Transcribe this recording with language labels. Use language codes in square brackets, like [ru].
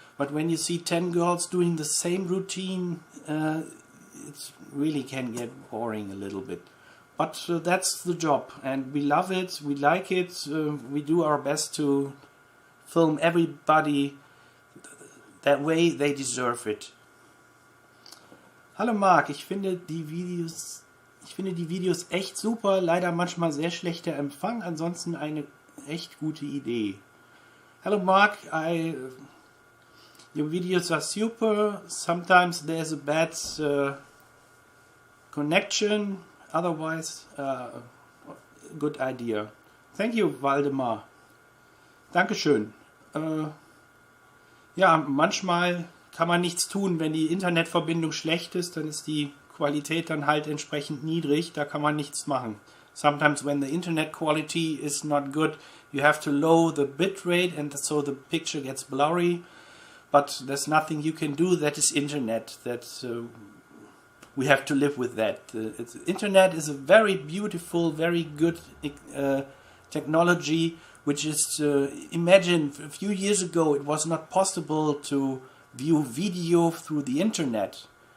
[en] But when you see 10 girls doing the same routine, it really can get boring a little bit. But that's the job, and we love it, we like it, we do our best to film everybody that way they deserve it. [de] Hallo Marc, ich finde die Videos echt super, leider manchmal sehr schlechter Empfang, ansonsten eine echt gute Idee. [en] Hello Marc, your videos are super, sometimes there's a bad connection. Otherwise, good idea. Thank you, Waldemar. Dankeschön. [de] Ja, manchmal kann man nichts tun, wenn die Internetverbindung schlecht ist, dann ist die Qualität dann halt entsprechend niedrig, da kann man nichts machen. [en] Sometimes when the internet quality is not good, you have to lower the bitrate, and so the picture gets blurry, but there's nothing you can do. That is internet. We have to live with that. Internet is a very beautiful, very good technology, which is, imagine a few years ago it was not possible to view video through the internet.